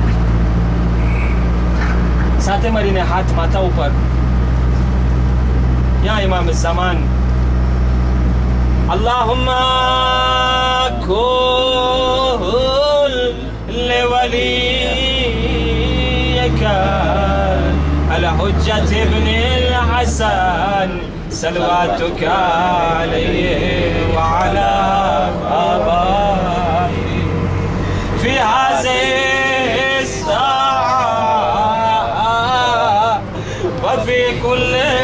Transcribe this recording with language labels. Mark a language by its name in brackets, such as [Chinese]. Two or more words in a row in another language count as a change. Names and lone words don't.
[Gujarati] સાથે મળીને હાથ માથા ઉપર, [Arabic] يا إمام زمان، اللهم كن لوليك الحجة ابن الحسن صلواتك عليه وعلى آبائه في هذه الساعة وفي كل